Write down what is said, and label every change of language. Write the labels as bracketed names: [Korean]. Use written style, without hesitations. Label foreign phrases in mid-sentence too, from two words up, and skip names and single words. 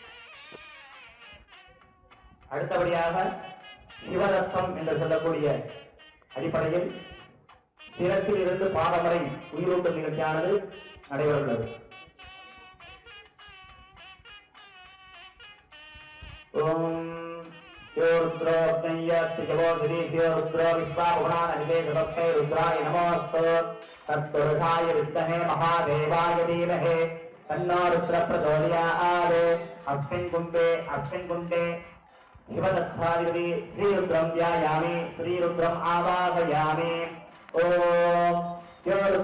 [Tamil] அடுத்தபடியாக சிவரத்தம் என்று சொல்லக்கூடிய அடிப்படையில் சிரத்தில் இருந்து பாதம் வரை உயிரூட்டும் நிகழ்ச்சியானது நடைபெறுகிறது. [Sanskrit] ஓம் रुद्राय नमोऽस्तु तत्पुरुषाय विद्महे महादेवाय धीमहि तन्नो रुद्रः प्रचोदयात् अस्मिन् कुण्डे शिवदत्ताधिपति श्रीरुद्रं ध्यायामि श्रीरुद्रम् आवाहयामि ओम यो